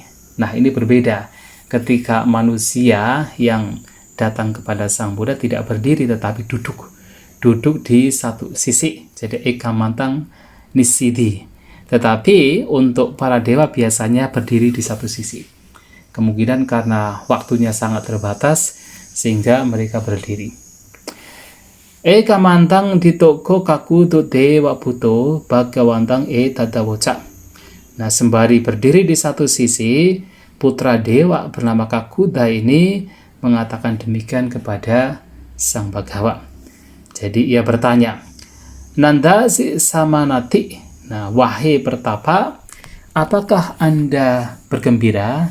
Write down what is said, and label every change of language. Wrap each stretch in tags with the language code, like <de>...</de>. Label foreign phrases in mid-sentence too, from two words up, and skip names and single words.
<id>Nah, ini berbeda ketika manusia yang datang kepada Sang Buddha tidak berdiri tetapi duduk di satu sisi. Jadi</id> <pi>ekamantang nisidi.</pi> <id>Tetapi untuk para dewa biasanya berdiri di satu sisi. Kemungkinan karena waktunya sangat terbatas sehingga mereka berdiri.</id> <pi>Ekamantang ditoko kaku tu dewa puto Bhagawantang tadawoca.</pi> <id>Nah, sembari berdiri di satu sisi, putra dewa bernama Kakuda ini mengatakan demikian kepada Sang Bhagawa. Jadi ia bertanya,</id> <pi>Nanda si samanati.</pi> <id>Nah, wahai pertapa, apakah Anda bergembira?</id>